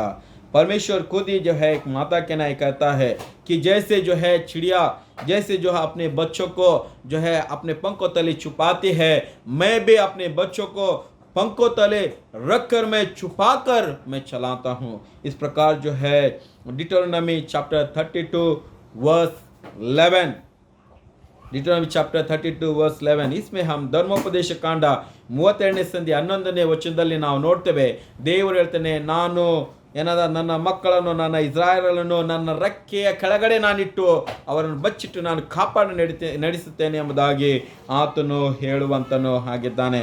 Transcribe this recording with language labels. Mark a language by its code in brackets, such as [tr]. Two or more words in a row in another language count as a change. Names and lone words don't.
[hi] परमेश्वर खुद ही जो है एक माता के नाई कहता है कि जैसे जो है चिड़िया जैसे जो है अपने बच्चों को जो है अपने पंखों तले छुपाती है, मैं भी अपने बच्चों को पंखों तले रखकर मैं छुपाकर मैं चलाता हूँ। इस प्रकार जो है [en] Deuteronomy chapter 32 verse 11, Deuteronomy chapter 32 verse 11, [hi] इसमें हम [kn] ಧರ್ಮೋಪದೇಶ ಕಾಂಡ 32ನೇ ಸಂಧಿ 11ನೇ ವಚನದಲ್ಲಿ ನಾವು ನೋಡ್ತೇವೆ. ದೇವರು ಹೇಳ್ತಾನೆ, ನಾನು ನನ್ನ ಮಕ್ಕಳನ್ನು, ನನ್ನ ಇಸ್ರಾಯೇಲನ್ನು ನನ್ನ ರೆಕ್ಕೆಯ ಕೆಳಗಡೆ ನಾನಿಟ್ಟು ಅವರನ್ನು ಬಚ್ಚಿಟ್ಟು ನಾನು ಕಾಪಾಡಿ ನಡೆಸುತ್ತೇನೆ ಎಂಬುದಾಗಿ ಆತನು ಹೇಳುವಂತನು ಆಗಿದ್ದಾನೆ.